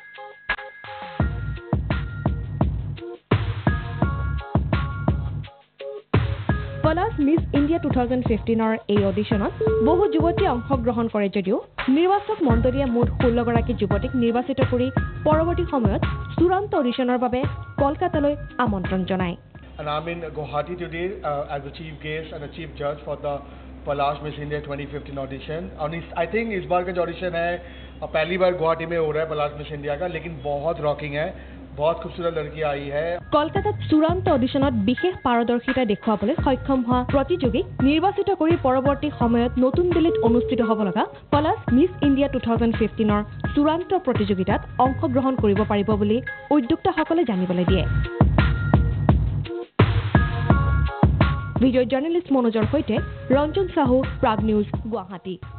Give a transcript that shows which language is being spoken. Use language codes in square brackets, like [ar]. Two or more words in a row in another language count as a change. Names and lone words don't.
[as] পলাশ মিছ ইণ্ডিয়া 2015ৰ এই অডিশ্যনত বহু যুৱতীয়ে অংশগ্ৰহণ কৰে যদিও নিৰ্বাচক মণ্ডলীয়ে মুঠ 16 গৰাকী যুৱতীক নিৰ্বাচিত কৰি পৰৱৰ্তী সময়ত চূড়ান্ত অডিশ্যনৰ বাবে কলকাতালৈ আমন্ত্ৰণ জনায় [en] And I'm in Guwahati today as the chief guest and the chief judge for the Palash Miss India 2015 audition. And I think [hi] इस बार का जो audition है पहली बार गुवाहाटी में हो रहा है पलाश मिस इंडिया का लेकिन बहुत रॉकिंग है बहुत खूबसूरत लड़की आई है [as] কলকাতাত চূড়ান্ত অডিশ্যনত বিশেষ পাৰদৰ্শিতা দেখুৱাবলৈ সক্ষম হোৱা প্ৰতিযোগীক নিৰ্বাচিত কৰি পৰৱৰ্তী সময়ত নতুন দিল্লীত অনুষ্ঠিত হ'ব লগা পলাশ মিছ ইণ্ডিয়া 2015ৰ চূড়ান্ত প্ৰতিযোগিতাত অংশগ্ৰহণ কৰিব পাৰিব বুলি উদ্যোক্তাসকলে জানিবলৈ দিয়ে ভিডিঅ' জাৰ্নেলিষ্ট মনোজৰ সৈতে ৰঞ্জন সাহু প্ৰাগ নিউজ গুৱাহাটী